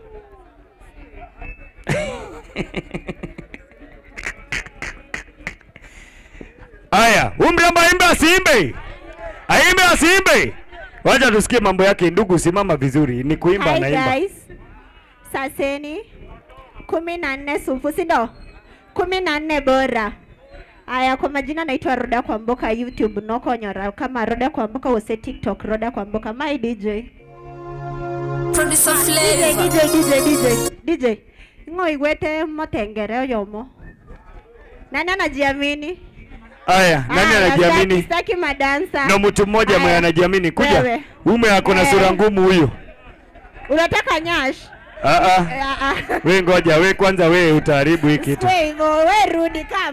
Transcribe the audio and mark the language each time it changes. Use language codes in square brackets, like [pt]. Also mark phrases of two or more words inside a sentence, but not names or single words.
[sw] Aya, umrembo aimbe asiimbe? Wacha tusikie mambo yake. Ndugu, simama vizuri. Ni kuimba anaimba. [en] Hi guys. [guz] Saseni 14 sufu sindo? [sw] 14 bora. Aya, kwa majina naitwa Roda Kwamboka, [guz] YouTube noko nyora [sw] kama Roda Kwamboka, wose TikTok Roda Kwamboka. [en] My DJ. [sw] Producer Flavor. DJ. [guz] Ngo igwete motengere yomo. [sw] Nani anajiamini? Aya, nani anajiamini? Sitaki madansa. Na mtu mmoja mwenye anajiamini. Kuja. Ume yako na sura ngumu huyo. Unataka nyash? Wewe ngoja, wewe kwanza wewe utaharibu hiki kitu. Wewe rudi kama.